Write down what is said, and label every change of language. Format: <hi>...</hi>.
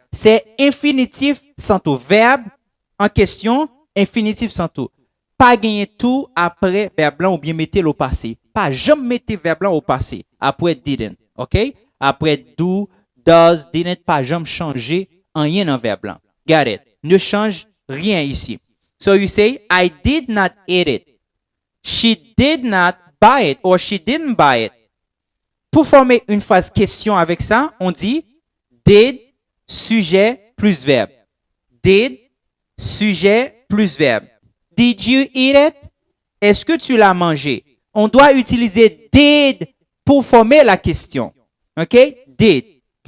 <fr>C'est infinitif sans tout. Verbe en question, infinitif sans tout. pas gagner tout après verbe blanc ou bien mettez au passé. Pas jamais mettez verbe blanc au passé. Après didn't. OK? Après do, does, didn't, pas jamais changer rien dans verbe blanc.</fr> <en>Got it?</en> <fr>Ne change rien ici.</fr> <en>So you say, I did not eat it. She did not buy it or she didn't buy it.</en> <fr>Pour former une phrase question avec ça, on dit did, sujet plus verbe.</fr> <en>Did,</en> <fr>sujet plus verbe.</fr> <en>Did you eat it?</en> <fr>Est-ce que tu l'as mangé? On doit utiliser did pour former la question. OK? Did.</fr>